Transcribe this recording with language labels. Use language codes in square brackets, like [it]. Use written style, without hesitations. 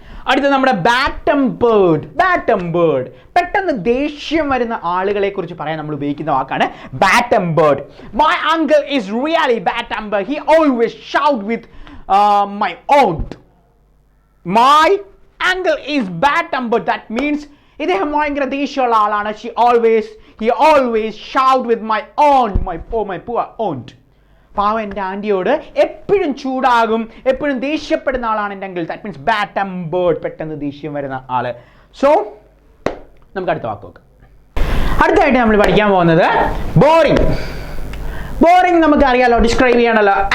[ml] അടുത്ത നമ്മുടെ bad tempered. Bad tempered പെട്ടെന്ന് ദേഷ്യം വരുന്ന ആളുകളെ കുറിച്ച് പറയാൻ നമ്മൾ ഉപയോഗിക്കുന്ന വാക്കാണ് bad tempered. [en] My uncle is really bad temper. He always shout with my odd. My uncle is bad temper. That means [ml] ഇദ്ദേഹം ഭയങ്കര ദേഷ്യമുള്ള ആളാണ്. [en] He always shout with my poor aunt. [ml] പാവം എൻ്റെ ആൻറ്റിയോട് എപ്പോഴും ചൂടാകും, എപ്പോഴും ദേഷ്യപ്പെടുന്ന ആളാണ് എൻ്റെ uncle. [en] that means [ml] bad tempered, പെട്ടെന്ന് ദേഷ്യം വരുന്ന ആള്. സോ നമുക്ക് അടുത്ത വാക്ക് നോക്കാം. അടുത്തായിട്ട് നമ്മൾ പഠിക്കാൻ പോകുന്നത് ബോറിംഗ്. ബോറിംഗ് നമുക്ക് അറിയാലോ, ഡിസ്ക്രൈബ് ചെയ്യാനല്ലോ.